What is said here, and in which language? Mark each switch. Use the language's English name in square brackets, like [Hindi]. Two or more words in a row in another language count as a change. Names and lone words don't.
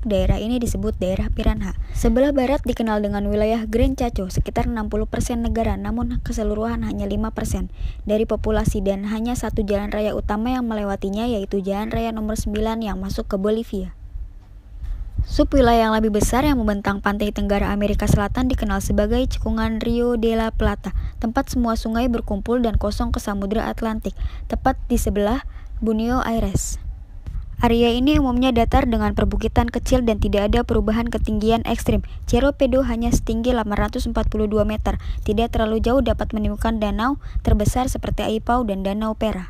[Indonesian] Daerah ini disebut daerah Piranha. Sebelah barat dikenal dengan wilayah Gran Chaco, sekitar 60% negara, namun keseluruhan hanya 5% dari populasi dan hanya satu jalan raya utama yang melewatinya, yaitu Jalan Raya nomor 9 yang masuk ke Bolivia. Subwilayah yang lebih besar yang membentang pantai tenggara Amerika Selatan dikenal sebagai cekungan Rio de la Plata, tempat semua sungai berkumpul dan kosong ke Samudra Atlantik, tepat di sebelah Buenos Aires. Area ini umumnya datar dengan perbukitan kecil dan tidak ada perubahan ketinggian ekstrim. Cerro Pedo hanya setinggi 842 meter, tidak terlalu jauh dapat menemukan danau terbesar seperti Aipau dan Danau Pera.